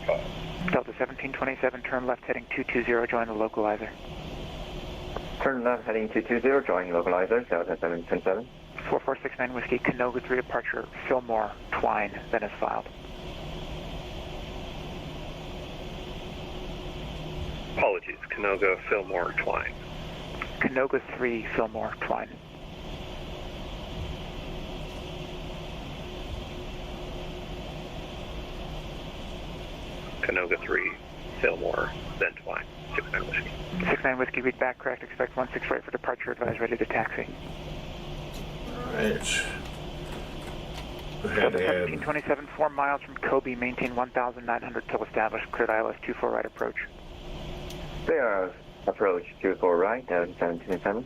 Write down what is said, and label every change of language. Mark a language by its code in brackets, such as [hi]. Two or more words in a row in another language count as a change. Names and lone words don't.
[en] Delta 1727, turn left heading 220, join the localizer. Turn left heading 220, join localizer, Delta 727. 4469 Whiskey, Canoga 3 departure, Fillmore, Twine, then is filed. Apologies, Canoga, Fillmore, Twine. Canoga 3, Fillmore, Twine. Canoga 3, Fillmore, then Twine. 69 Whiskey. 69 Whiskey, read back correct, expect 16 right for departure, advise ready to taxi. Alright. Go ahead Delta and 1727, 4 miles from Kobe, maintain 1,900 till established, cleared ILS 24 right approach. There, approach 24 right, Delta 727.